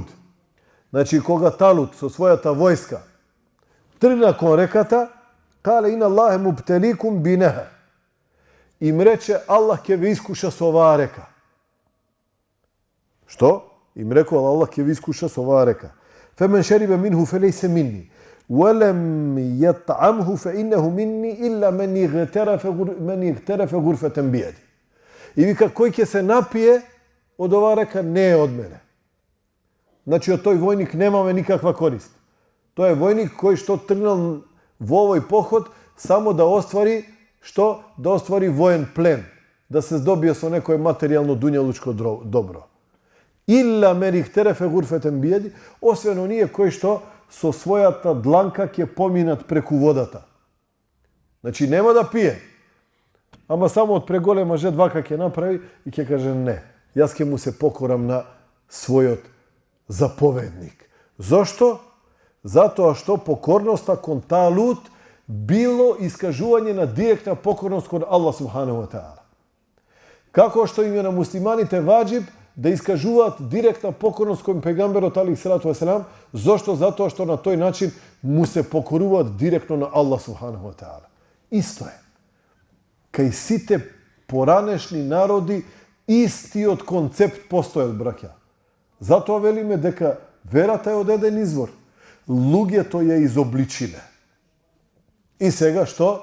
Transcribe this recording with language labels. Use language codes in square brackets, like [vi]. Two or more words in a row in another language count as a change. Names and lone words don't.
[mk] Значи, кога Талут со својата војска тргна кон реката, [ar] قال إن الله مبتليكم بنهر. [mk] Им рече, Аллах ќе ве искуша со оваа река. Што? Им рекол, Аллах ќе ви искуша со оваа река. [ar] فمن شرب منه فليس مني. ولم يطعمه فإنه مني إلا من اغترف غرفة بيده. [mk] И вика, кој ќе се напие од оваа река, не е од мене. Значи, од тој војник немаме никаква корист. Тој е војник кој што тргнал во овој поход само да оствари, што? Да оствари воен плен. Да се здобие со некој материјално дуњалучко добро. [ar] إلا من اغترف غرفة بيده, [mk] освен оние кои што со својата дланка ќе поминат преку водата. Значи, нема да пие. Ама само од преголема жедвака ќе направи и ќе каже не. Јас ќе му се покорам на својот заповедник. Зошто? Затоа што покорноста кон Талут било искажување на директна покорност кон Аллах [ar] سبحانه وتعالى. [mk] Како што им е на муслиманите ваџиб да искажуваат директна покорност кон пегамберот [ar] عليه الصلاة والسلام, [mk] зошто? Затоа што на тој начин му се покоруваат директно на Аллах [ar] سبحانه وتعالى. [mk] Исто е. Кај сите поранешни народи истиот концепт постоел, браќа. Затоа велиме дека верата е од еден извор. Луѓето ја изобличиле. И сега што?